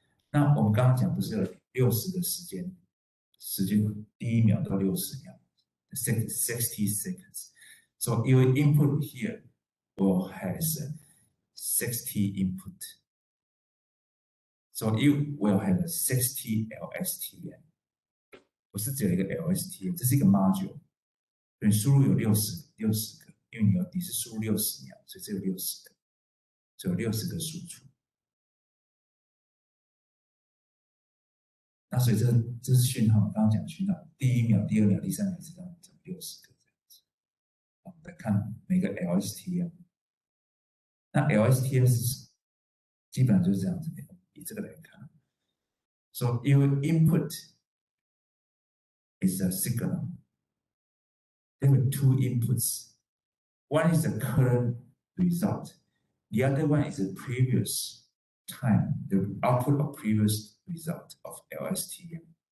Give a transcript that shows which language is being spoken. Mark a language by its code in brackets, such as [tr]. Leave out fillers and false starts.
[zh] 那我们刚刚讲不是有60的时间第1秒到60秒 ， [en] 60 seconds. So your input here will has 60 input. So you will have 60 LSTM. [zh] 不是只有一个 LSTM， 这是一个 module。你输入有60个，因为你是输入60秒，所以这有60个，所以有60个输出。那所以这是讯号，刚刚讲讯号，第1秒、第2秒、第3秒是这样60个这样子。我们来看每个 LSTM。那 LSTM 是基本上就是这样子，以这个来看。 [en] So your input is a signal. There are 2 inputs. One is the current result. The other one is the previous time, the output of previous result of LSTM.